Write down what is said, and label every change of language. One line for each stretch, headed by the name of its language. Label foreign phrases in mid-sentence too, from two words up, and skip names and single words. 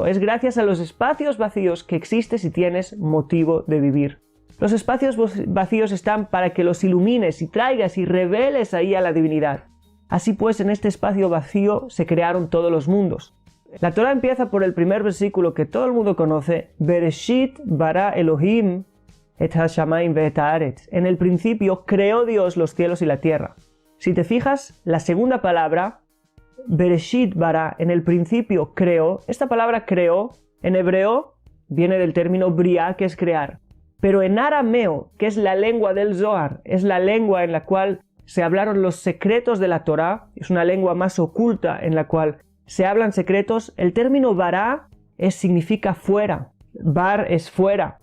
Spanish: Es gracias a los espacios vacíos que existes y tienes motivo de vivir. Los espacios vacíos están para que los ilumines y traigas y reveles ahí a la divinidad. Así pues, en este espacio vacío se crearon todos los mundos. La Torah empieza por el primer versículo que todo el mundo conoce,
Hebrew: בראשית ברא אלהים את השמים ואת הארץ.
Spanish: En el principio creó Dios los cielos y la tierra. Si te fijas, la segunda palabra,
Hebrew: בראשית ברא,
Spanish: en el principio creó, esta palabra creó en hebreo viene del término briá, que es crear. Pero en arameo, que es la lengua del Zohar, es la lengua en la cual se hablaron los secretos de la Torá, es una lengua más oculta en la cual se hablan secretos, el término bará significa fuera, bar es fuera.